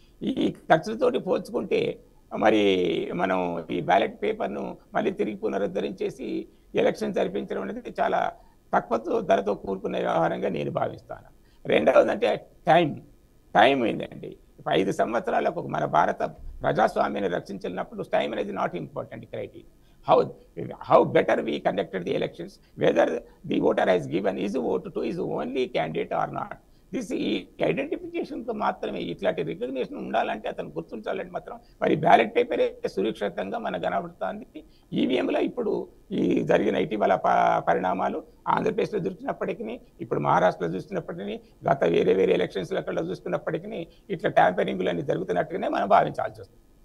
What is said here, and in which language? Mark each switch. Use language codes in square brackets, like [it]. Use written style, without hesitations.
[te] ఈ ఖర్చులతోటి పోల్చుకుంటే మరి మనం ఈ బ్యాలెట్ పేపర్ను మళ్ళీ తిరిగి పునరుద్ధరించేసి ఎలక్షన్ జరిపించడం అనేది చాలా తక్కువ ధరతో కూరుకున్న వ్యవహారంగా నేను భావిస్తాను. రెండవది అంటే టైం ఏంటండి. 5 సంవత్సరాలకు మన భారత ప్రజాస్వామ్యాన్ని రక్షించినప్పుడు టైం అనేది [en] Not important criteria. How better we conducted the elections, whether the voter has given his vote to his only candidate or not. [te] This ఈ ఐడెంటిఫికేషన్తో మాత్రమే ఇట్లాంటి రికగ్నిషన్ ఉండాలంటే అతను గుర్తించాలంటే మాత్రం మరి బ్యాలెట్ పేపరే సురక్షితంగా మనకు కనబడుతుంది. ఈవీఎంలో ఇప్పుడు ఈ జరిగిన ఇటీవల పరిణామాలు ఆంధ్రప్రదేశ్లో చూసినప్పటికీ ఇప్పుడు మహారాష్ట్రలో చూసినప్పటికీ గత వేరే ఎలక్షన్స్లో చూసుకున్నప్పటికీ ఇట్లా ట్యాంపరింగ్లు అన్ని జరుగుతున్నట్టుగానే మనం భావించాల్సి వస్తుంది.